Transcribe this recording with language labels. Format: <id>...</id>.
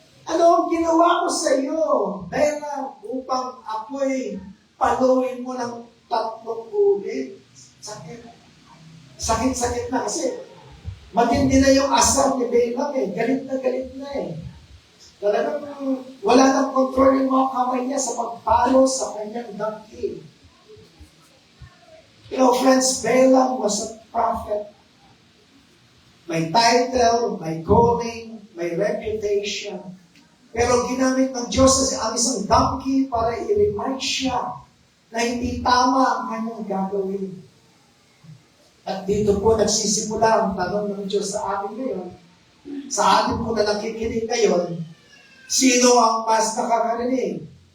<tl>Ano ang ginawa ko sa iyo? Balaam, upang ako'y paluin mo ng 3 ulit. Sakit na kasi. Matindi na yung asar ni Balaam eh. Galit na eh. Talagang wala nang control yung mga kamay niya sa pagpalo sa kanyang donkey.</tl> <en>You know, friends, Balaam was a prophet.</en> <tl>May title, may calling, may reputation. Pero ginamit ng Diyos ang isang donkey para i-remind siya na hindi tama ang kanyang gagawin. At dito po nagsisimula ang tanong ng Diyos sa atin ngayon. Sa atin po na nakikinig ngayon, sino ang mas nakakarinig?</tl>